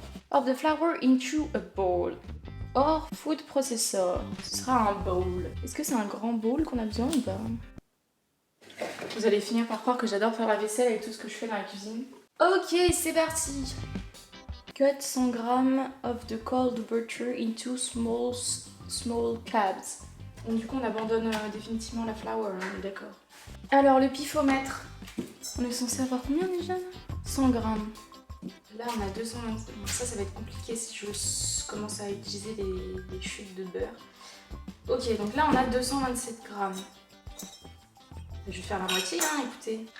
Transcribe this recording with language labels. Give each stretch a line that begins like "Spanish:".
English: Of the flour into a bowl. Or, food processor,
French: ce sera un bowl. Est-ce que c'est un grand bowl qu'on a besoin ou pas? Vous allez finir par croire que j'adore faire la vaisselle avec tout ce que je fais dans la cuisine. Ok, c'est parti.
English: Cut 100 g of the cold butter into small cubes.
French: Donc du coup, on abandonne définitivement la flour, hein, on est d'accord. Alors, le pifomètre, on est censé avoir combien déjà? 100 g. Là, on a 227. Bon, ça va être compliqué si je commence à utiliser les chutes de beurre. Ok, donc là, on a 227 grammes. Je vais faire la moitié, hein, écoutez.